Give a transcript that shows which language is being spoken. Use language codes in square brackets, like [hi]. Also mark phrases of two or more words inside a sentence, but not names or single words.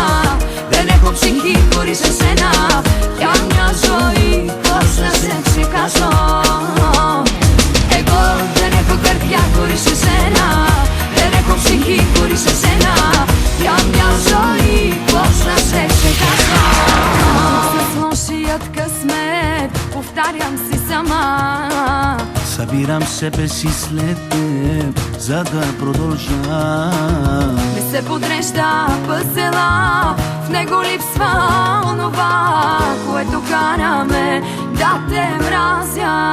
[el] Δεν έχω ψυχή χωρίς εσένα. Για μια ζωή πώς να σε ξεχάσω. Εγώ δεν έχω καρδιά χωρίς εσένα. Δεν έχω ψυχή χωρίς εσένα. Για μια ζωή πώς να σε ξεχάσω. [bg] С лошият късмет повтарям си сама. Събирам себе си след теб, за да продължа. Не се подрежда пъзела, в него липсва онова, което караме да те мразя.